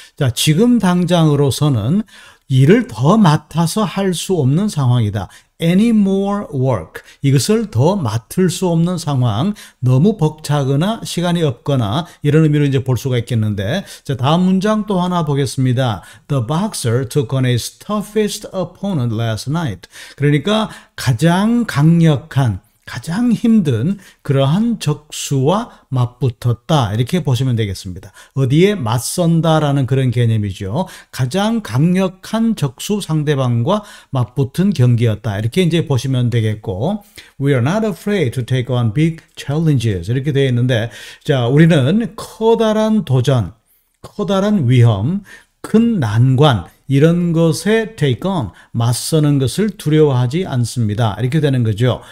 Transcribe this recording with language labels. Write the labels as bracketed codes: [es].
[ko] 자, 지금 당장으로서는 일을 더 맡아서 할 수 없는 상황이다. [en] any more work. [ko] 이것을 더 맡을 수 없는 상황, 너무 벅차거나 시간이 없거나 이런 의미로 이제 볼 수가 있겠는데, 자, 다음 문장 또 하나 보겠습니다. [en] The boxer took on his toughest opponent last night. [ko] 그러니까 가장 강력한 가장 힘든 그러한 적수와 맞붙었다 이렇게 보시면 되겠습니다. 어디에 맞선다라는 그런 개념이죠. 가장 강력한 적수 상대방과 맞붙은 경기였다 이렇게 이제 보시면 되겠고, [en] We are not afraid to take on big challenges [ko] 이렇게 되어 있는데, 자 우리는 커다란 도전, 커다란 위험, 큰 난관 이런 것에 take on, 맞서는 것을 두려워하지 않습니다. 이렇게 되는 거죠.